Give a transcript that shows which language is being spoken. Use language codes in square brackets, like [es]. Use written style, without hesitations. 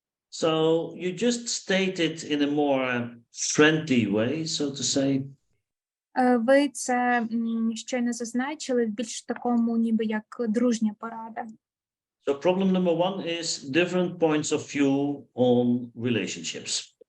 [en] So you just state it in a more friendly way, so to say. [uk] Ви це щойно зазначили в більш такому, ніби як дружня порада. [en] So problem number 1 is different points of view on relationships.